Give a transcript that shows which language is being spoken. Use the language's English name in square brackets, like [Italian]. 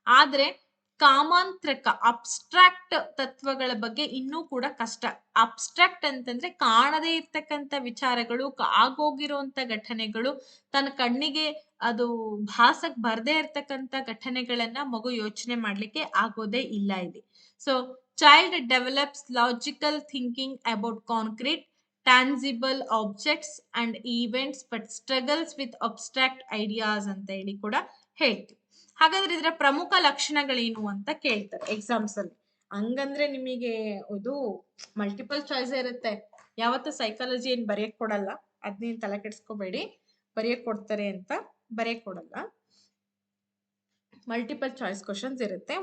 [Kannada] ಆದ್ರೆ ಕಾಮಾಂತ್ರಕ ಅಬ್ಸ್ಟ್ರಾಕ್ಟ್ ತತ್ವಗಳ ಬಗ್ಗೆ ಇನ್ನೂ ಕೂಡ ಕಷ್ಟ. ಅಬ್ಸ್ಟ್ರಾಕ್ಟ್ ಅಂತಂದ್ರೆ ಕಾಣದೇ ಇರ್ತಕ್ಕಂಥ ವಿಚಾರಗಳು, ಆಗೋಗಿರುವಂತ ಘಟನೆಗಳು, ತನ್ನ ಕಣ್ಣಿಗೆ ಅದು ಭಾಸಕ್ ಬರ್ದೇ ಇರ್ತಕ್ಕಂಥ ಘಟನೆಗಳನ್ನ ಮಗು ಯೋಚನೆ ಮಾಡ್ಲಿಕ್ಕೆ ಆಗೋದೇ ಇಲ್ಲ ಇಲ್ಲಿ. [English] so child develops logical thinking about concrete, tangible objects and events but struggles with abstract ideas [Kannada] ಅಂತ ಹೇಳಿ ಕೂಡ ಹೇಳ್ತೀವಿ. ಹಾಗಾದ್ರೆ ಇದರ ಪ್ರಮುಖ ಲಕ್ಷಣಗಳೇನು ಅಂತ ಕೇಳ್ತಾರೆ ಎಕ್ಸಾಮ್ಸ್ ಅಲ್ಲಿ. ಹಂಗಂದ್ರೆ ನಿಮಗೆ ಇದು ಮಲ್ಟಿಪಲ್ ಚಾಯ್ಸ್ ಇರುತ್ತೆ. ಯಾವತ್ತು ಸೈಕಾಲಜಿ ಏನ್ ಬರೆಯಕ್ ಕೊಡಲ್ಲ, ಅದ್ನೇನ್ ತಲೆ ಕೆಡ್ಸ್ಕೋಬೇಡಿ. ಬರೆಯಕ್ ಕೊಡ್ತಾರೆ ಅಂತ ಬರೆಯಕ್ ಕೊಡಲ್ಲ. ಮಲ್ಟಿಪಲ್ ಚಾಯ್ಸ್ ಕ್ವಶನ್ಸ್ ಇರುತ್ತೆ.